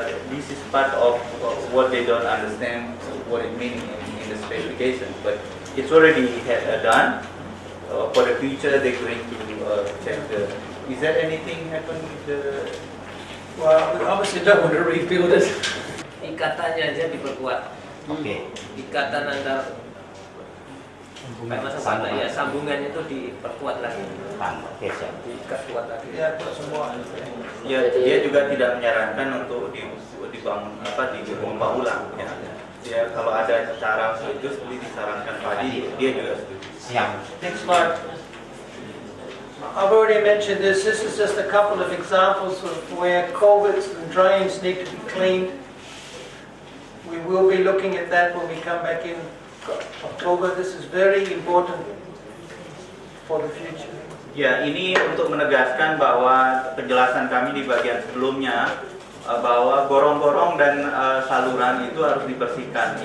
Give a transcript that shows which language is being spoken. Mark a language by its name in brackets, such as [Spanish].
[English] This is part of what they don't understand what it means in the specification, but it's already done. For the future, they're going to check the. Is there anything happen with the? Well, we obviously don't want to rebuild it. [Indonesian] Ikatannya aja diperkuat. Oke. Ikatan antar sambungannya itu diperkuat lagi. Oke, siap. Diikat kuat lagi. Ya, buat semua. Ya, dia juga tidak menyarankan untuk dibangun dibomba ulang. Ya. Ya, kalau ada cara setuju seperti disarankan tadi, dia juga setuju. Siap. [English] Next slide. I've already mentioned this. This is just a couple of examples of where culverts and drains need to be cleaned. We will be looking at that when we come back in October. This is very important for the future. [Indonesian] Ya, ini untuk menegaskan bahwa penjelasan kami di bagian sebelumnya bahwa gorong-gorong dan saluran itu harus dibersihkan.